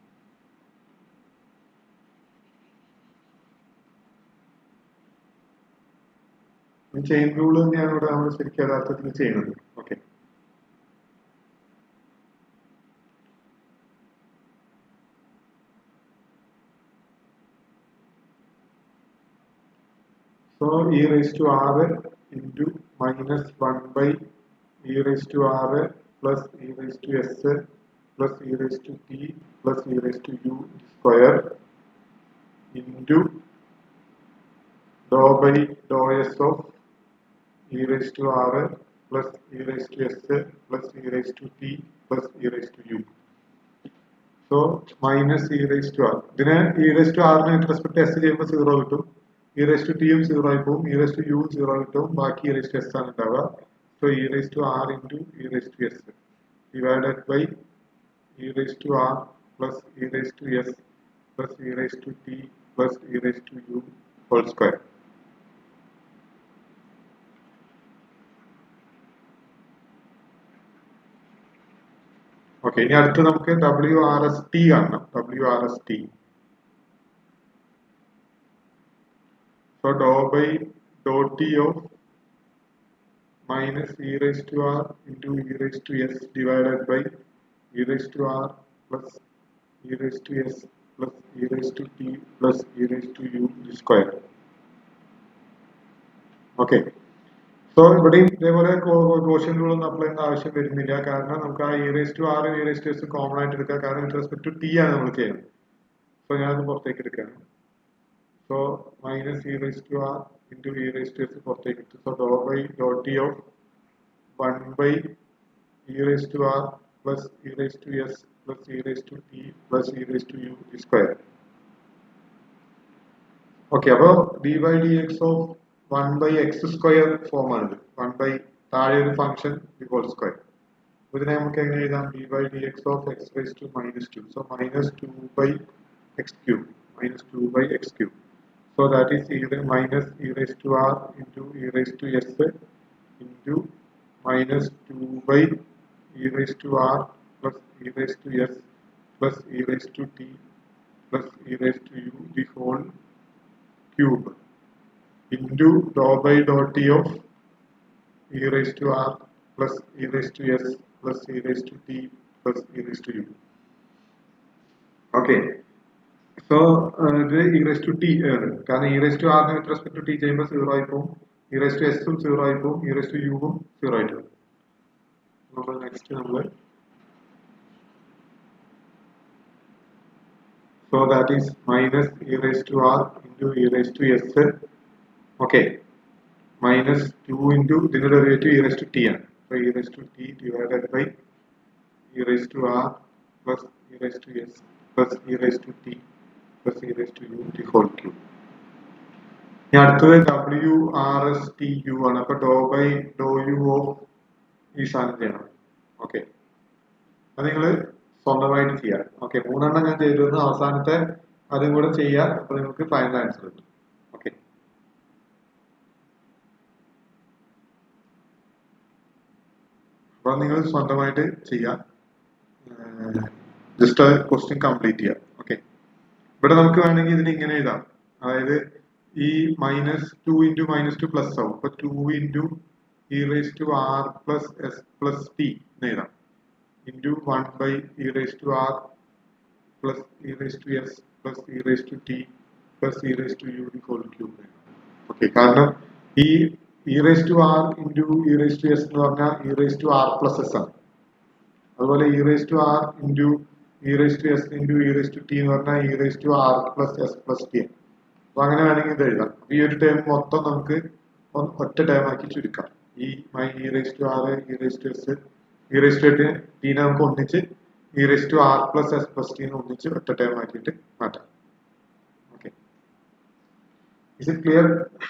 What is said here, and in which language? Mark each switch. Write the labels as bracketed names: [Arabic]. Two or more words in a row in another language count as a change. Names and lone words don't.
[Malayalam] ചെയിൻ റൂൾ തന്നെയാണ് ഇവിടെ നമ്മൾ ശരിക്കും യഥാർത്ഥത്തിൽ ചെയ്യുന്നത്. [English] ഓക്കെ, so e⁻r into minus 1/e⁻r plus e⁻s plus e⁻t plus e⁻u square into dou by dou s of e⁻r plus e⁻s plus e⁻t plus e⁻u. So minus e⁻r. [Malayalam] ഇതിനെ [English] e⁻r with respect to s [Malayalam] ചെയ്യുമ്പോൾ 0 കിട്ടും. e⁻t യും 0 ആയി പോകും. e⁻u 0 കിട്ടും. ബാക്കി e⁻s ആണ് ഉണ്ടാവുക. [English] So e⁻r into e⁻s divided by e⁻r plus e⁻s plus e⁻t plus e⁻u whole square. [Malayalam] ഓക്കെ, ഇനി അടുത്ത് നമുക്ക് WRST കാണണം. WRST. [English] So dou by dou t of minus e⁻r into e⁻s divided by e⁻r plus e⁻s plus e⁻t plus e⁻u square. okay, so [Malayalam] ഇവിടെയും ഇതേപോലെ ഗോഷ്യൻ റൂൾ ഒന്നും അപ്ലൈ ചെയ്യേണ്ട ആവശ്യം വരുന്നില്ല. കാരണം നമുക്ക് ആ e⁻r e⁻s കോമൺ ആയിട്ട് എടുക്കാം. കാരണം [English] with respect to [Malayalam] t ആണ് നമ്മൾ ചെയ്യുന്നത്. സോ ഞാനത് പുറത്തേക്ക് എടുക്കുകയാണ്. [English] So minus e⁻r into e⁻s [Malayalam] പുറത്തേക്ക് എടുത്തു. [English] So dou by dou t of 1/e⁻r plus e⁻s plus e⁻t plus e⁻u square. [Malayalam] ഓക്കെ, അപ്പോൾ [English] d by dx of 1/x² [Malayalam] ഫോം ആണ്. 1 താഴെ ഒരു ഫംഗ്ഷൻ [English] whole square. [Malayalam] ഇതിനെ നമുക്ക് എങ്ങനെ എഴുതാം? [English] d by dx of x raised to -2. So minus 2/x³. Minus 2/x³. So that is minus e⁻r into e⁻s into minus 2/e⁻r plus e⁻s plus e⁻t plus e⁻u the whole cube into dou by dou t of e⁻r plus e⁻s plus e⁻t plus e⁻u. Okay. So [Malayalam] ഇത് e⁻t ആണ്. കാരണം [English] e⁻r with respect to t [Malayalam] ചെയ്യുമ്പോൾ 0 ആയി പോകും. e⁻s 0 ആയി പോകും. e⁻u 0 ആയിട്ട് പോകും. നമ്മൾ നെക്സ്റ്റ് [English] so that is minus e⁻r into e⁻s. Okay, minus 2 into [Malayalam] ഇതിന്റെ ഡെറിവേറ്റീവ് e⁻t ആണ്. [English] So e⁻t divided by e⁻r plus e⁻s plus e⁻t plus e⁻u the whole cube. [Malayalam] ഇനി അടുത്തത് WRSTU ആണ്. അപ്പൊ [English] dou by dou u of [Malayalam] ഈ സാധനം ചെയ്യണം. ഓക്കെ, അത് നിങ്ങൾ സ്വന്തമായിട്ട് ചെയ്യാം. ഓക്കെ, 3 എണ്ണം ഞാൻ ചെയ്തിരുന്നു. അവസാനത്തെ അതും കൂടെ ചെയ്യാം. അപ്പൊ നിങ്ങൾക്ക് [English] final answer [Malayalam] കിട്ടും. ഓക്കെ, അപ്പൊ നിങ്ങൾ സ്വന്തമായിട്ട് ചെയ്യാം. [English] just question complete [Malayalam] ചെയ്യാം. ഓക്കെ, ഇവിടെ നമുക്ക് വേണമെങ്കിൽ ഇതിന് ഇങ്ങനെ എഴുതാം. അതായത് ഈ -2 into -2 പ്ലസ് ആവും. അപ്പൊ [English] 2 into e⁻r plus s plus t [Malayalam] എന്ന് എഴുതാം. [English] into 1/e⁻r plus e⁻s plus e⁻t plus e⁻u the whole cube. [Malayalam] ഓക്കെ, കാരണം ഈ [English] e⁻r into e⁻s [Malayalam] എന്ന് പറഞ്ഞാൽ [English] e⁻r plus s [Malayalam] ആണ്. അതുപോലെ [English] e⁻r into e⁻s into e⁻t [Malayalam] എന്ന് പറഞ്ഞാൽ [English] e⁻r plus s plus t [Malayalam] ആണ്. അപ്പൊ അങ്ങനെ വേണമെങ്കിൽ ഇത് എഴുതാം. ഈ ഒരു ടേം മൊത്തം നമുക്ക് ഒറ്റ ടേം ആക്കി ചുരുക്കാം. ഈ e⁻r e⁻s ടീനെ നമുക്ക് ഒന്നിച്ച് [English] e⁻r plus s plus t [Malayalam] ഒന്നിച്ച് ഒറ്റ ടേം ആക്കിയിട്ട് മാറ്റാം. [English] okay, is it clear?